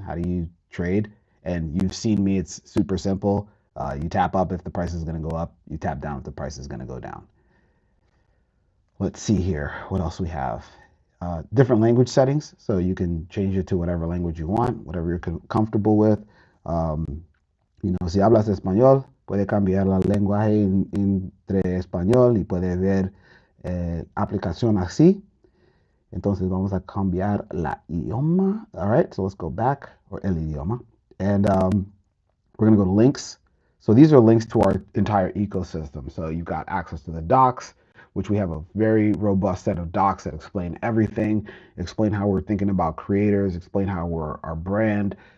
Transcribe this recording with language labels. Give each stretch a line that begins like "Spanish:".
English: How do you trade? And you've seen me. It's super simple. You tap up if the price is going to go up. You tap down if the price is going to go down. Let's see here. What else we have? Different language settings. So you can change it to whatever language you want, whatever you're comfortable with.
Spanish: Si hablas español, puede cambiar la lenguaje entre español y puede ver aplicación así. Entonces vamos a cambiar la idioma.
English: All right, so let's go back, or
Spanish: el idioma.
English: And we're going to go to links. So these are links to our entire ecosystem. So you've got access to the docs, which we have a very robust set of docs that explain everything, explain how we're thinking about creators, explain how we're our brand.